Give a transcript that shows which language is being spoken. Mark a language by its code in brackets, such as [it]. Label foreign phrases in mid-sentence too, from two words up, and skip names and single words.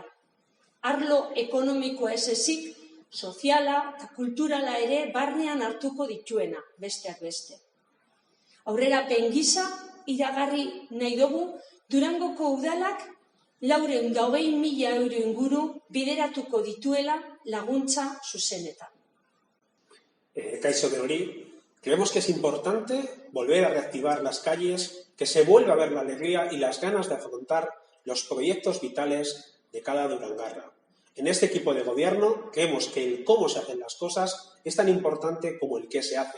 [eu] Arlo ekonomikoa ez ezik, soziala eta kulturala ere barnean hartuko dituena, besteak beste. Aurrerapen gisa iragarri nahi dugu Durangoko udalak 420.000 euro inguru bideratuko dituela laguntza zuzenetan. Kaixo de hori, [es] creemos que es importante volver a reactivar las calles, que se vuelva a ver la alegría y las ganas de afrontar los proyectos vitales de cada durangarra. En este equipo de gobierno creemos que el cómo se hacen las cosas es tan importante como el qué se hace.